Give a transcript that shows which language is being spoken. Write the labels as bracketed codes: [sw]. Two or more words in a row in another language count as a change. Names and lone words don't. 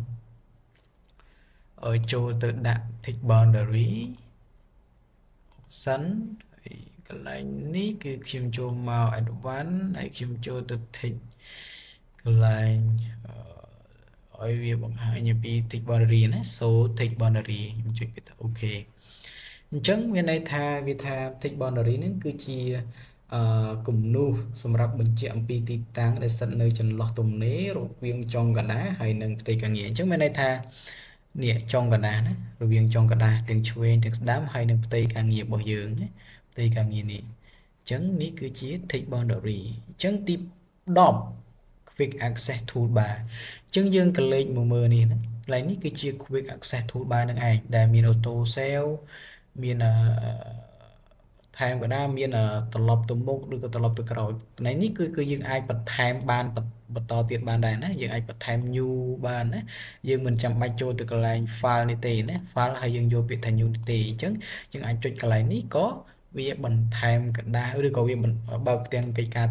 [km] ចូលទៅដាក់ [en] tick boundary option [km] ហើយកន្លែងនេះគឺខ្ញុំចូលមក advanced ហើយខ្ញុំចូលទៅ tick កន្លែងឲ្យវាបង្ហាញពី [en] tick boundary [km] ណា [en] so tick boundary [km] ខ្ញុំចុចទៅអូខេអញ្ចឹងមានន័យថាវាថា [en] tick boundary [km] ហ្នឹងគឺជាគំនូសសម្រាប់បញ្ជាក់អំពីទីតាំងដែលស្ថិតនៅចន្លោះទំនេររវាងចុងកណ្ដាលហើយនិងផ្ទៃការងារអញ្ចឹងមានន័យថា នេះចុងកណ្ដាលណារវាងចុងកណ្ដាលទាំងឆ្វេងទាំងស្ដាំហើយនិងផ្ទៃការងាររបស់យើងណាទីការងារនេះអញ្ចឹងនេះគឺជា [en] tick boundary [km] អញ្ចឹងទី10 [en] quick access toolbar [km] អញ្ចឹងយើងក៏លេខមកមើលនេះណាកន្លែងនេះគឺជា [en] quick access toolbar [km] នឹងឯងដែលមាន [en] auto save [km] មានថែមក៏ដែរមានត្រឡប់ ទៅមុខឬក៏ត្រឡប់ទៅក្រោយកន្លែងនេះគឺយើងអាចបន្ថែមបានបន្តទៀតបានដែរណាយើងអាចបន្ថែម new បានណាយើងមិនចាំបាច់ចូលទៅកន្លែង file នេះ ទេណា file ហើយយើងយកពាក្យថា new នេះទេអញ្ចឹងយើងអាចចុចកន្លែងនេះក៏វាបន្ថែមកណ្ដាលឬក៏វាបើកផ្ទាំងកិច្ចការ